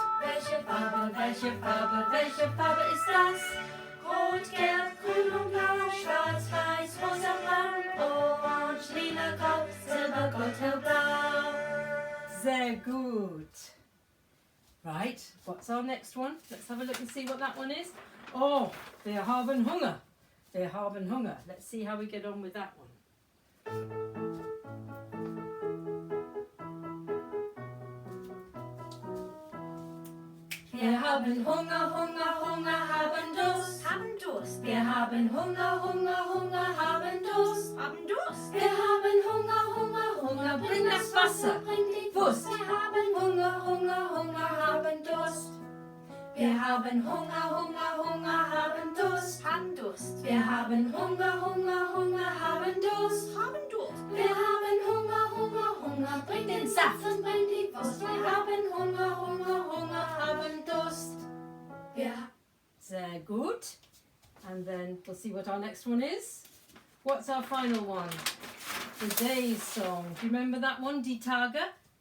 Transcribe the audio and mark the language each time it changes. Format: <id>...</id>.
<de>Welche Farbe, welche Farbe, welche Farbe ist das? Rot, gelb, grün und blau, schwarz, weiß, rosa, braun, orange, lila, grau, silber, gold, hellblau. Sehr gut.</de> <en>Right, what's our next one? Let's have a look and see what that one is.</en> <de>Oh, wir haben Hunger. Wir haben Hunger.</de> <en>Let's see how we get on with that one.</en> <de>Wir haben Hunger, Hunger, Hunger, haben Durst. Haben Durst. Wir haben Hunger, Hunger, Hunger, haben Durst. Haben Durst. Wir haben Hunger, Hunger, Hunger, bring das Wasser. Bring die Wurst. Wir haben Hunger, Hunger, Hunger, haben Durst. Wir haben Hunger, Hunger, Hunger, haben Durst. Haben Durst. Wir haben Hunger, Hunger, Hunger, haben Durst. Haben Durst. Wir haben Hunger, Hunger, Hunger, bring den Saft und bring die Wurst. Wir haben Hunger, Hunger, Hunger, haben Durst. Ja. Sehr gut.</de> <en>And then we'll see what our next one is. What's our final one? The Day's Song. Do you remember that one,</en> <de>Die Tage?</de>